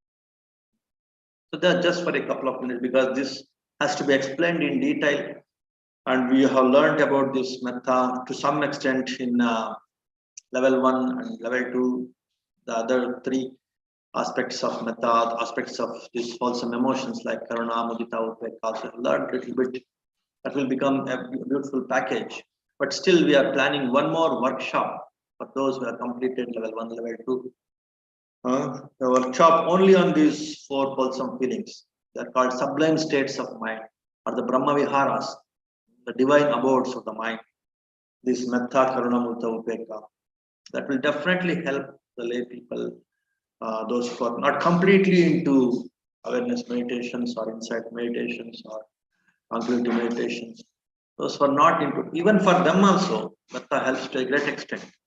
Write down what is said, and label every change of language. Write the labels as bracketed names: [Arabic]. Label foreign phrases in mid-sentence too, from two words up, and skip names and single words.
[English] So that's just for a couple of minutes, because this has to be explained in detail, and we have learned about this metta to some extent in level 1 and level 2. The other 3 aspects of metta, aspects of these wholesome emotions like [Pali] karuna, mudita, upeka, [English] also learned a little bit. That will become a beautiful package. But still, we are planning one more workshop for those who have completed level 1, level 2. The workshop only on these 4 wholesome feelings. They are called sublime states of mind, or the [Pali] Brahma Viharas, [English] the divine abodes of the mind. [Pali] This metta, karuna, mudita, upeka. [English] That will definitely help the lay people, those who are not completely into awareness meditations or insight meditations or tranquility meditations. Those who are not into, even for them also, metta helps to a great extent.